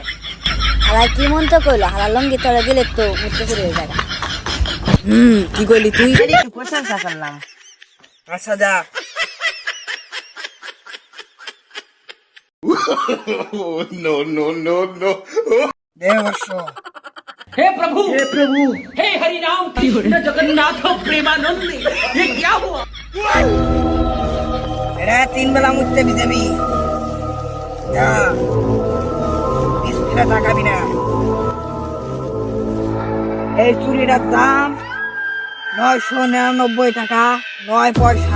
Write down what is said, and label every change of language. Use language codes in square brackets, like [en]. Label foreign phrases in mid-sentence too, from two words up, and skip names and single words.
[bn] হালাই কি মন তো কইলো, হালা লঙ্গি তলে দিলে তো মুতে শুরু হয়ে যাবে। কি কইলি তুই? একটু প্রশংসা করলাম। আচ্ছা যা। দে বসো। [hi] हे प्रभु हे हरि राम कृष्ण जगन्नाथ प्रेमानंद। ये क्या हुआ? [bn] এটা 3 বেলা মুততে বিজাবি যা বিস্কুটটা টাকাবি না। এই চুড়িটার দাম 999 টাকা 9 পয়সা।